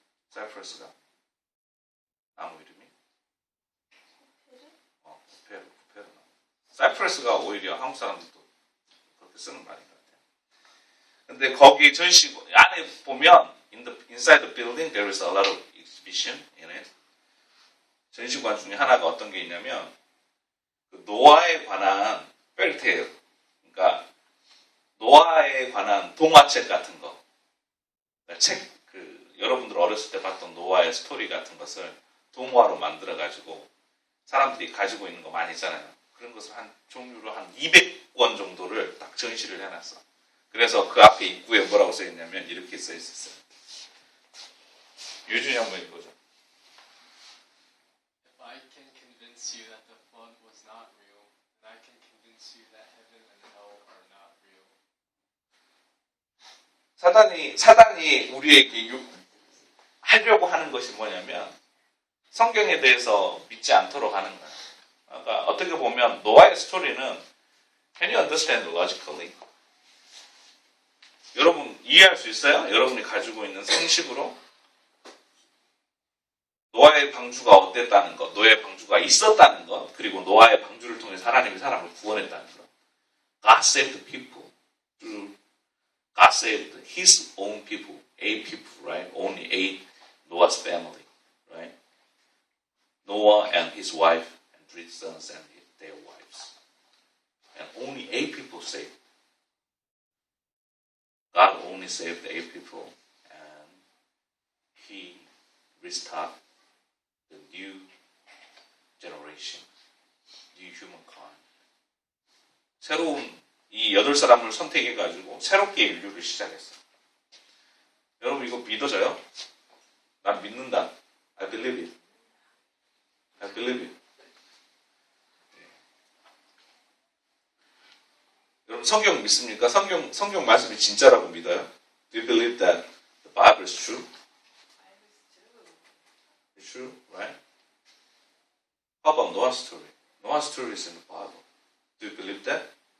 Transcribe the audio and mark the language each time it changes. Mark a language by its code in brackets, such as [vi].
[ko] Cypress가 나무 이름이? 부페르. Cypress가 오히려 한국 사람들도 그렇게 쓰는 말인 것 같아요. 근데 거기 전시 안에 보면 [en] inside the building there is a lot of exhibition in it. [ko] 전시관 중에 하나가 어떤 게 있냐면 그 노아에 관한 fairytale, 그러니까 노아에 관한 동화책 같은 거. 책, 여러분들 어렸을 때 봤던 노아의 스토리 같은 것을 동화로 만들어가지고 사람들이 가지고 있는 거 많이 있잖아요. 그런 것을 종류로 한 200권 정도를 딱 전시를 해놨어. 그래서 그 앞에 입구에 뭐라고 써있냐면 이렇게 써있었어요. 유준이 한번 읽어줘. [en] If I can convince you that the flood was not real, then I can convince you that heaven and hell are not real. [ko] 사단이 우리에게 하려고 하는 것이 뭐냐면 성경에 대해서 믿지 않도록 하는 거야. 그러니까 어떻게 보면 노아의 스토리는 [en] Can you understand logically? [ko] 여러분 이해할 수 있어요? 여러분이 가지고 있는 상식으로 노아의 방주가 어땠다는 것, 노아의 방주가 있었다는 것, 그리고 노아의 방주를 통해서 하나님이 사람을 구원했다는 것. [en] God saved the people through God saved His own people, 8 people, right? Only 8 Noah's family, right? Noah and his wife and 3 sons and their wives. And only 8 people saved. God only saved 8 people, and He restarted the new generation, new humankind. [ko] 새로운 이 8사람을 선택해가지고 새롭게 인류를 시작했어. 여러분 이거 믿어져요? 난 믿는다. [en] I believe it. I believe it. [ko] 여러분 성경 믿습니까? 성경 말씀이 진짜라고 믿어요? [en] Do you believe that the Bible is true? It's true, right? How about Noah's story? Noah's story is in the Bible. Do you believe that?